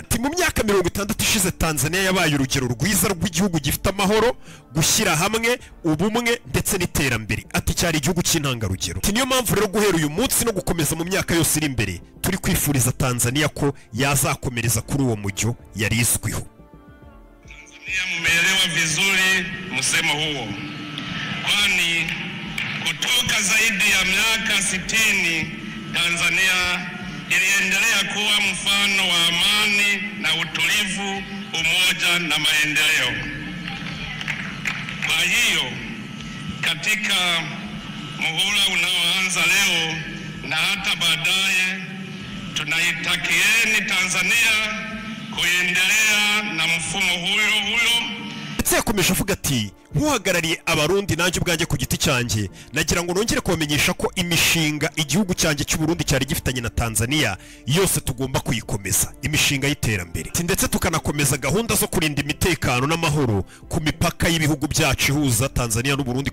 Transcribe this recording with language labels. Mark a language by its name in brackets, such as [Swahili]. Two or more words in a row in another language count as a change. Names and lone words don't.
[Kinyarwanda] Mu myaka 60 ishize Tanzania yabaye urugero rwiza rw'igihugu gifite amahoro, gushyira hamwe, ubumwe ndetse n'iterambere. Ati cyari igihugu cy'intangarugero. Niyo mpamvu rero guhera uyu munsi no gukomeza mu myaka yose iri imbere turi kwifuriza Tanzania ko yazakomereza kuri uwo mujyo yari izwiho. [Swahili] Tanzania mumeelewa vizuri msemo huo, kwani kutoka zaidi ya miaka 60 Tanzania iliendelea kuwa mfano wa amani na utulivu, umoja na maendeleo. hiyo, katika muhula unaoanza leo na hata baadaye, tunaitakieni Tanzania kuendelea na mfumo huyo. [Kinyarwanda] ndetse yakomeje avuga ati nk'uhagarariye abarundi nanjye ubwanjye ku giti cyanjye nagira ngo nongere kubamenyesha ko imishinga igihugu cyanjye cy'u Burundi cyari gifitanye na Tanzania yose tugomba kuyikomeza, imishinga y'iterambere, ndetse tukanakomeza gahunda zo kurinda imitekano n'amahoro ku mipaka y'ibihugu byacu ihuza Tanzania n'u Burundi.